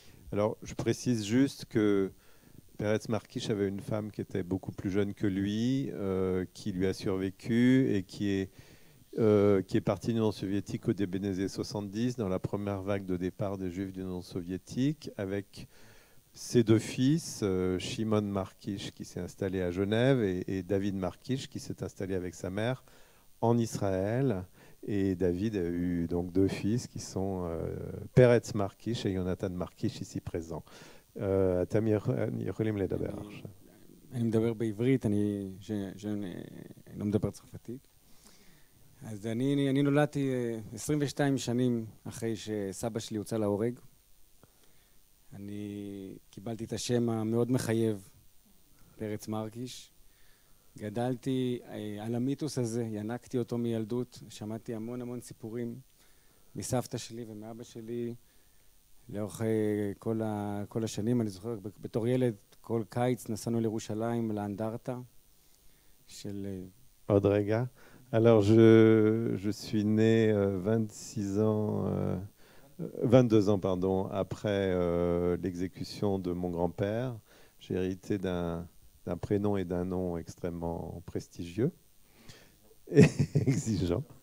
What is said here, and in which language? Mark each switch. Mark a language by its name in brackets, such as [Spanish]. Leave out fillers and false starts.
[French] Alors, je précise juste que Peretz Markish avait une femme qui était beaucoup plus jeune que lui, qui lui a survécu et qui est partie de l'Union soviétique au début des années 70, dans la première vague de départ des Juifs de l'Union soviétique, avec ses 2 fils, Shimon Markish qui s'est installé à Genève et David Markish qui s'est installé avec sa mère en Israël. Et David a eu donc 2 fils qui sont Peretz Markish et Jonathan Markish ici présents. [Hebrew] אתם יכולים לדבר עכשיו. אני מדבר בעברית, אני לא מדבר צרפתית. אז אני נולדתי 22 שנים אחרי שסבא שלי הוצא להורג. אני קיבלתי את השם המאוד מחייב, פרץ מרקיש. גדלתי על המיתוס הזה, ינקתי אותו מילדות, שמעתי המון סיפורים מסבתא שלי ומאבא שלי לאורך כל השנים. אני זוכר בתור ילד, כל קיץ נסענו לירושלים לאנדרטה של... עוד רגע. [French] Alors, je suis né 22 ans pardon, après l'exécution de mon grand-père. J'ai hérité d'un prénom et d'un nom extrêmement prestigieux et exigeant.